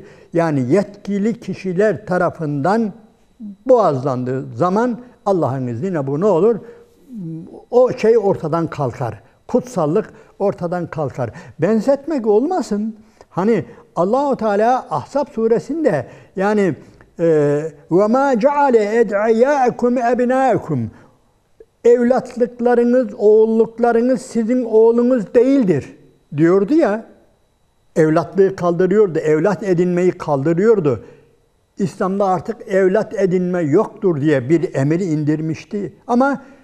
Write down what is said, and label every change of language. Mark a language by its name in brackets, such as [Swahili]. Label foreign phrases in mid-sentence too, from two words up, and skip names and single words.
[Turkish] Yani yetkili kişiler tarafından boğazlandığı zaman Allah'ın izniyle bu ne olur? O şey ortadan kalkar. Kutsallık ortadan kalkar. Benzetmek olmasın. Hani Allah-u Teala Ahzab suresinde yani [Arabic] وَمَا جَعَلَ اَدْعِيَاءَكُمْ اَبْنَاءَكُمْ [Turkish] evlatlıklarınız, oğulluklarınız sizin oğlunuz değildir diyordu ya. Evlatlığı kaldırıyordu, evlat edinmeyi kaldırıyordu. İslam'da artık evlat edinme yoktur diye bir emir indirmişti.